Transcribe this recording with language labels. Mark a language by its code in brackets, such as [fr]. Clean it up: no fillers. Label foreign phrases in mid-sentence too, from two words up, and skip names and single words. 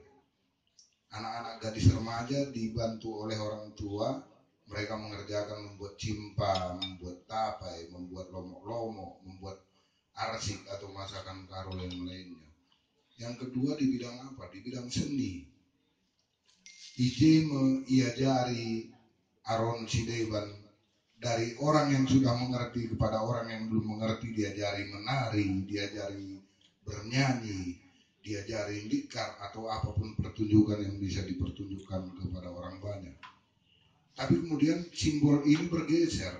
[id] Anak-anak gadis remaja dibantu oleh orang tua, mereka mengerjakan membuat cimpa, membuat tapai, membuat lomok-lomok, membuat arsik atau masakan Karo yang lainnya. Yang kedua di bidang apa? Di bidang seni. Ije mengiajari [btx] aron sideban [id] dari orang yang sudah mengerti kepada orang yang belum mengerti, diajari menari, diajari bernyanyi, diajari dikar atau apapun pertunjukan yang bisa dipertunjukkan kepada orang banyak. Tapi kemudian simbol ini bergeser.